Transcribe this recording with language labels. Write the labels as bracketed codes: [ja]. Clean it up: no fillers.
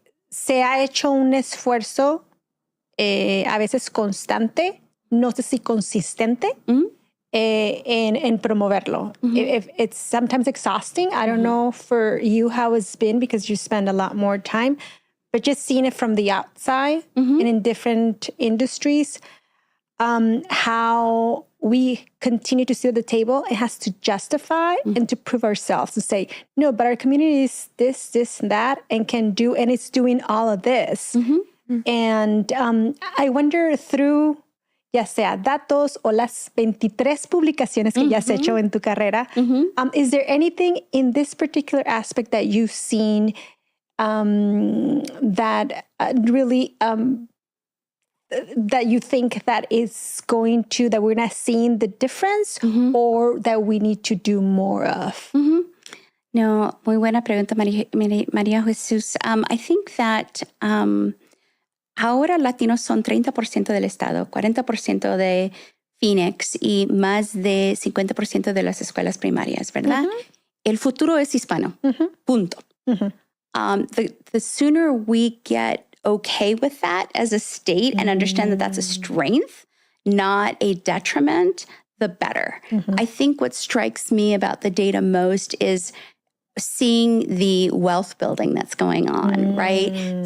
[es] Se ha hecho un esfuerzo a veces constante, no sé si consistente, en promoverlo. [en] It's sometimes exhausting. I don't know for you how it's been because you spend a lot more time, but just seeing it from the outside and in different industries, how we continue to sit at the table, it has to justify and to prove ourselves and say, no, but our community is this, and that, and can do, and it's doing all of this. And I wonder through, [es] ya sea datos o las 23 publicaciones que ya has hecho en tu carrera, [en] is there anything in this particular aspect that you've seen that really that you think that is going to, that we're not seeing the difference or that we need to do more of? [es] No, muy buena pregunta, María Jesús. [en] I think that [es] ahora latinos son 30% del estado, 40% de Phoenix y más de 50% de las escuelas primarias, ¿verdad? El futuro es hispano, punto. [en] The sooner we get okay with that as a state and understand that that's a strength, not a detriment, the better. I think what strikes me about the data most is seeing the wealth building that's going on, right?